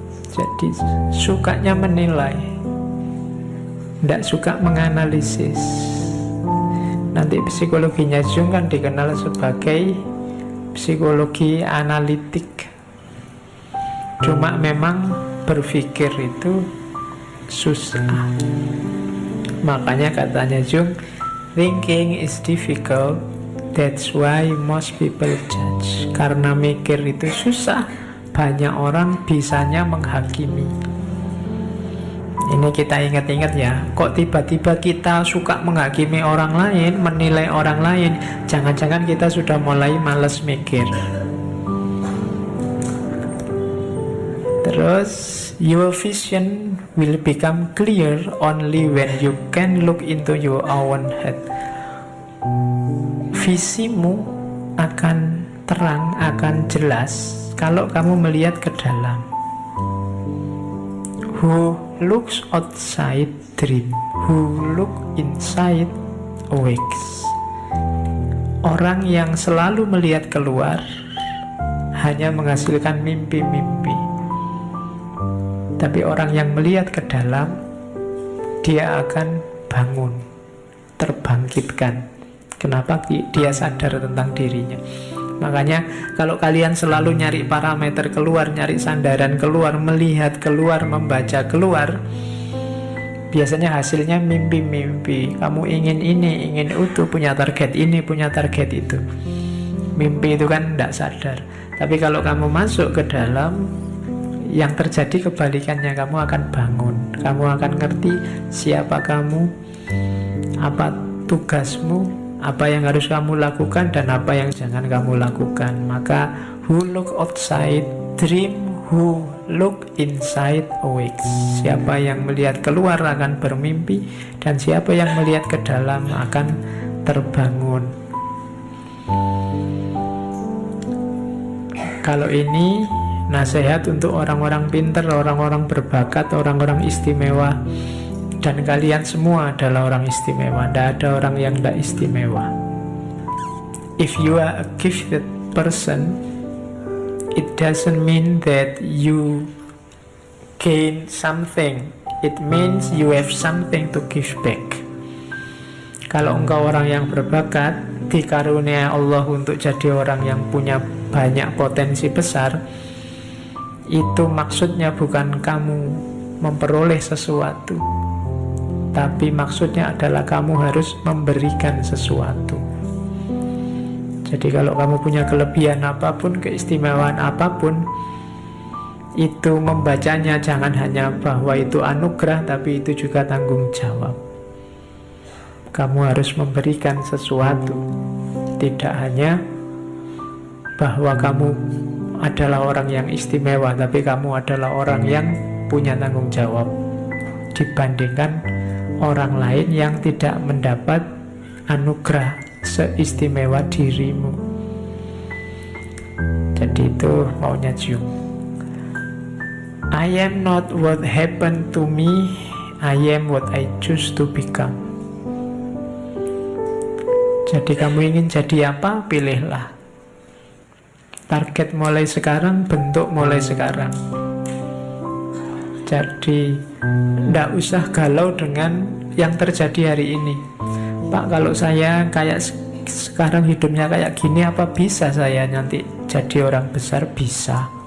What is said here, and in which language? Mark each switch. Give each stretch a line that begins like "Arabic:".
Indonesian: Jadi sukanya menilai, tidak suka menganalisis. Nanti psikologinya Jung kan dikenal sebagai psikologi analitik. Cuma memang berpikir itu susah. Makanya katanya
English: Jung, thinking is difficult. That's why most people judge.
Indonesian: Karena mikir itu susah, banyak orang bisanya menghakimi. Ini kita ingat-ingat ya. Kok tiba-tiba kita suka menghakimi orang lain, menilai orang lain? Jangan-jangan kita sudah mulai malas mikir. Terus,
English: your vision will become clear only when you can look into your own head.
Indonesian: Visimu akan terang, akan jelas kalau kamu melihat ke dalam.
English: Who looks outside dream, who look inside awakes.
Indonesian: Orang yang selalu melihat keluar hanya menghasilkan mimpi-mimpi. Tapi orang yang melihat ke dalam, dia akan bangun, terbangkitkan. Kenapa? Dia sadar tentang dirinya. Makanya kalau kalian selalu nyari parameter keluar, nyari sandaran keluar, melihat keluar, membaca keluar, biasanya hasilnya mimpi-mimpi. Kamu ingin ini, ingin itu, punya target ini, punya target itu. Mimpi itu kan tidak sadar. Tapi kalau kamu masuk ke dalam, yang terjadi kebalikannya, kamu akan bangun. Kamu akan ngerti siapa kamu, apa tugasmu, apa yang harus kamu lakukan dan apa yang jangan kamu lakukan. Maka
English: who look outside dream, who look inside awakes.
Indonesian: Siapa yang melihat keluar akan bermimpi, dan siapa yang melihat ke dalam akan terbangun. Kalau ini nasihat untuk orang-orang pintar, orang-orang berbakat, orang-orang istimewa. Dan kalian semua adalah orang istimewa. Tidak ada orang yang tidak istimewa.
English: If you are a gifted person, it doesn't mean that you gain something. It means you have something to give back.
Indonesian: Kalau engkau orang yang berbakat, dikarunia Allah untuk jadi orang yang punya banyak potensi besar, itu maksudnya bukan kamu memperoleh sesuatu, tapi maksudnya adalah kamu harus memberikan sesuatu. Jadi kalau kamu punya kelebihan apapun, keistimewaan apapun, itu membacanya jangan hanya bahwa itu anugerah, tapi itu juga tanggung jawab. Kamu harus memberikan sesuatu, tidak hanya bahwa kamu adalah orang yang istimewa, tapi kamu adalah orang yang punya tanggung jawab dibandingkan orang lain yang tidak mendapat anugerah seistimewa dirimu. Jadi itu maunya Jung.
English: I am not what happened to me, I am what I choose to become.
Indonesian: Jadi kamu ingin jadi apa? Pilihlah. Target mulai sekarang, bentuk mulai sekarang. Jadi tidak usah galau dengan yang terjadi hari ini. Pak, kalau saya kayak sekarang hidupnya kayak gini, apa bisa saya nanti jadi orang besar? Bisa.